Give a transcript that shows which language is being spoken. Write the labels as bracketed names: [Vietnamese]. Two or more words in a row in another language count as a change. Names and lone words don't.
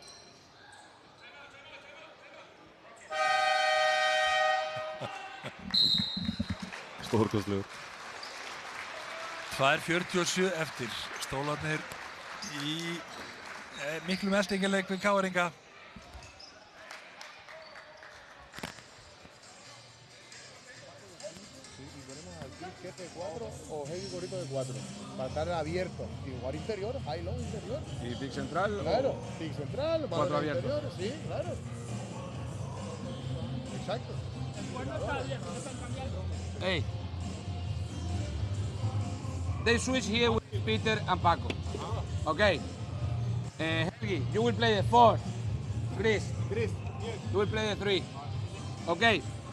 [Icelandic] Stórkostlegur. 2:47 eftir. Stólarnir í miklum eltingaleik við KR-inga. [Spanish] O heavy gorrito de 4. Para estar abierto. Igual interior, [English] high low [Spanish] interior. ¿Y pick central? Claro, pick central, 4 abiertos. Interior, sí, claro. Exacto. [English] Hey. They switch here with Peter and Paco. Okay. Helgi, you will play the 4. Chris, you will play the 3. Okay.